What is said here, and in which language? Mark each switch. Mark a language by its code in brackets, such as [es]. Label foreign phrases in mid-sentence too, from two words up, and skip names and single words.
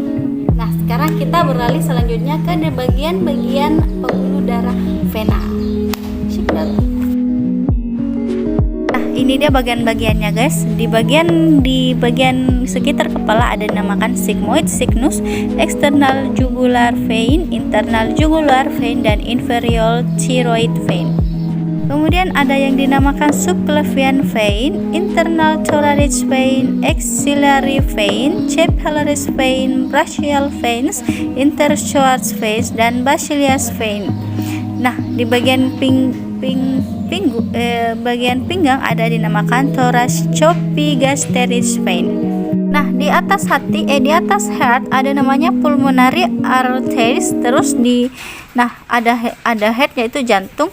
[id] Nah, sekarang kita beralih selanjutnya ke bagian-bagian pembuluh darah vena. Nah, ini dia bagian-bagiannya guys. Di bagian sekitar kepala ada dinamakan sigmoid, signus, [en] external jugular vein, internal jugular vein, dan inferior thyroid vein. [id] Kemudian ada yang dinamakan [en] subclavian vein, internal thoracic vein, axillary vein, cephalaris vein, brachial veins, interpsoas veins, dan basilius vein. [id] Nah, di bagian bagian pinggang ada dinamakan [en] thoracoepigastric vein. [id] Nah, di atas heart ada namanya [en] pulmonary arteries. [id] Terus ada head yaitu jantung.